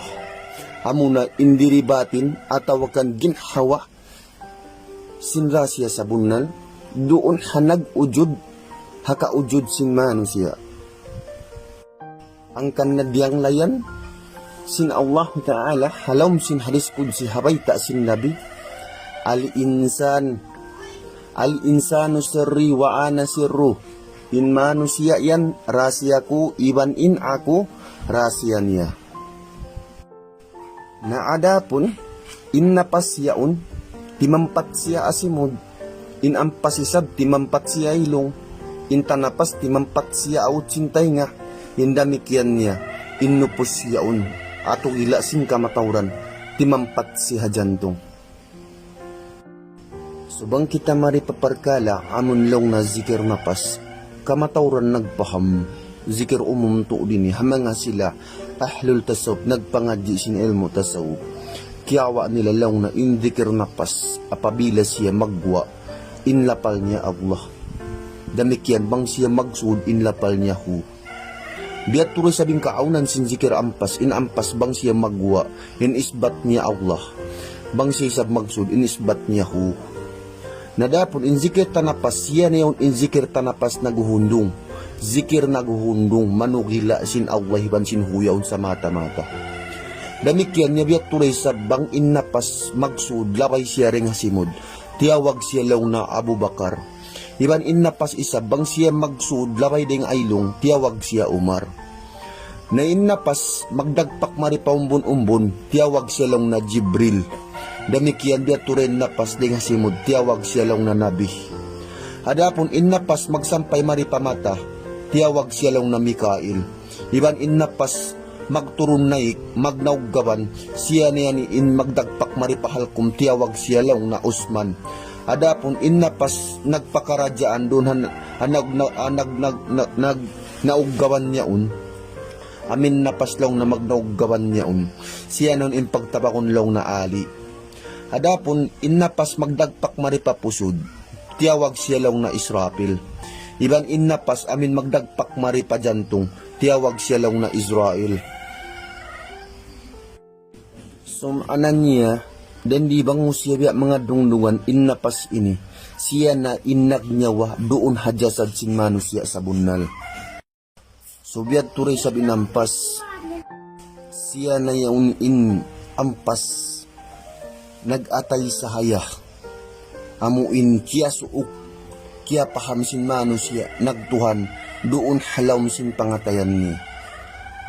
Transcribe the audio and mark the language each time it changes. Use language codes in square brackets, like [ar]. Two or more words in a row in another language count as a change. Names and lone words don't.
[tsg] Amuna indiribatin, atawakan ginhawa, sin rasya sa bunal, doon hanag ujud, haka-ujud sin manusia. Ang kanadyang layan sin Allah Ta'ala halom sin [ar] حديث قدسي [tsg] habayta sin Nabi [ar] الإنسان سري وأنا سره. [tsg] In manusia yan rahasiaku, iban in aku rahasia niya. Na adapun in napas yaun timampat siya asimod, in ampasisab timampat siya ilong, in tanapas timampat siya awut sintay nga, hindamikian niya, innupos yaun, ato ila sin kamatauran, timampat siya jantong. Subang kita maripaparkala, amun long na zikir napas, kamatauran nagpaham, zikir umum to din hamanga sila, [ar] أهل التصوف, [tsg] nagpangadji sin ilmu tasawuf. Kiyawa nila long na in zikir napas, apabila siya magwa, inlapal niya Allah. Damikian bang siya magsud inlapal niya hu. Biat tuloy sabing kaaunan sin zikir ampas, in ampas bang siya magwa, in isbat niya Allah. Bang siya sab magsud, in isbat niya hu. Nadapon in zikir tanapas, siya na yun in zikir tanapas naguhundong. Zikir naguhundong, manugila sin Allah hiban sin huyaw sa mata-mata. Damikian niya biat tuloy sabang in napas magsud, labay siya ring hasimod. Tiyawag siya law na Abu Bakar. Iban in napas isa bang siya magsud labay ding aylong, tiyawag siya Umar. Na in napas magdagpak maripaumbon-umbon, tiyawag siya lang na Jibril. Damikian dia turen napas ding hasimod, tiyawag siya lang na Nabi. Adapon in napas magsampay maripamata, tiyawag siya lang na Mikail. Iban in napas magturun naik, magnauggawan, siya niya ni in magdagpak maripahalkom, tiyawag siya lang na Usman. Adapon in napas nagpakaradyaan doon nauggawan niya un. Amin napas lang na magnauggawan niya un. Siya nun in pagtabakon lang na Ali. Adapon in napas magdagpak maripapusod, tiyawag siya lang na Israfil. Iban in napas amin magdagpak maripajantong, tiyawag siya lang na Israel. Sumanan niya, dan di bang siya biya mga dungdungan in napas ini, siya na inagnyawa doon hajasad sin manusia sa bunal. So biya turay sa binampas, siya na yaun in ampas, nagatay sa haya, amuin kiya suuk, kiya paham sin manusia, nagtuhan, doon halaw sin pangatayan ni.